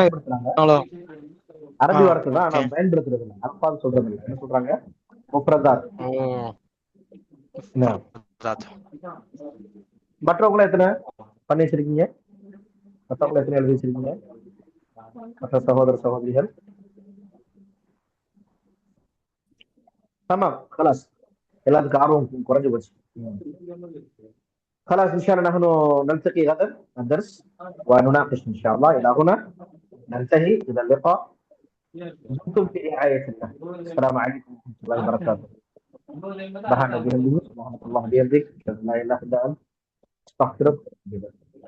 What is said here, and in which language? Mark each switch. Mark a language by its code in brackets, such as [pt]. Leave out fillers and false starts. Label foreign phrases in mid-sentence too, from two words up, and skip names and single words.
[ta] அரபி வார்த்தை தான், ஆனா பயன்படுத்துறது இல்லை. அல்ஃபாஸ் சொல்றது இல்லை. என்ன சொல்றாங்க? முஃப்ரதாத். மற்றவங்கள எத்தனை பண்ணி வச்சிருக்கீங்க? மற்றவங்கள எத்தனை எழுதி வச்சிருக்கீங்க? மற்ற சகோதர சகோதரிகள் [ar] تمام خلاص. [ta] எல்லாத்துக்கும் ஆர்வம் குறைஞ்சு போச்சு. [ar] خلاص ان شاء الله نحن نلتقي غدا الدرس ونناقش ان شاء الله. الى هنا ننتهي. الى اللقاء. دمتم في رعاية الله. السلام عليكم ورحمة الله وبركاته. سبحان الله وبحمده، سبحانك اللهم وبحمدك، لا اله الا انت، استغفرك.